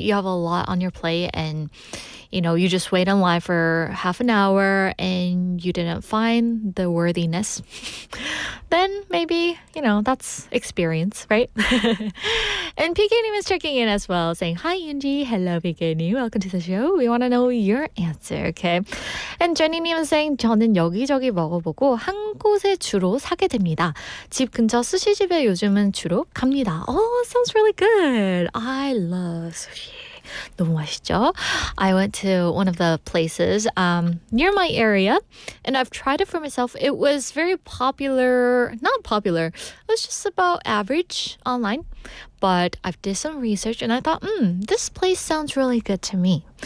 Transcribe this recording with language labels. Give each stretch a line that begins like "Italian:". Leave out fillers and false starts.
English: You have a lot on your plate and you just wait in line for half an hour and you didn't find the worthiness, then maybe, that's experience, right? And PK님 is checking in as well, saying, hi, Yoonji. Hello, PK님. Welcome to the show. We want to know your answer, okay? And Jenny님 is saying,
Korean: 저는 여기저기 먹어보고 한 곳에 주로 사게 됩니다. 집 근처 스시집에 요즘은 주로 갑니다.
English: Oh, sounds really good. I love sushi.
Korean: 너무 맛있죠?
English: I went to one of the places near my area and I've tried it for myself. It was very popular, not popular, it was just about average online. But I've did some research and I thought, this place sounds really good to me.